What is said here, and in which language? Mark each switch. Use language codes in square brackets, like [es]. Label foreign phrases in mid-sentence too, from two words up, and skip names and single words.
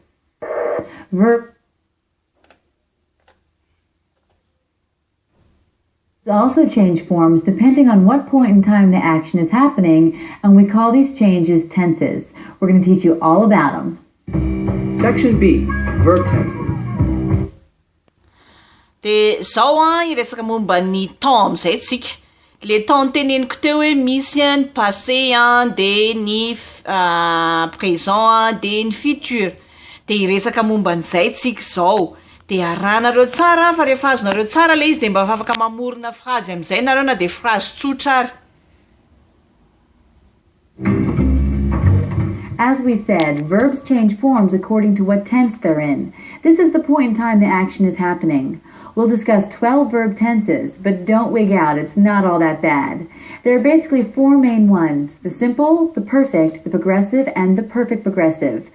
[en] Verb also change forms depending on what point in time the action is happening, and we call these changes tenses. We're going to teach you all about them. Section B, verb tenses. [mg] De zao iresaka momba ny temps amizay tsika. Le temps teneniko teo hoe misy ny passé de ny présent de ny futur. De iresaka momba an'izay tsika zao. De aranareo tsara fa rehefa azonareo tsara le izy de mba afaka mamorona phrase amizay nareo na de phrase tsotra ary. [en] As we said, verbs change forms according to what tense they're in. This is the point in time the action is happening. We'll discuss 12 verb tenses, but don't wig out, it's not all that bad. There are basically four main ones: the simple, the perfect, the progressive, and the perfect progressive.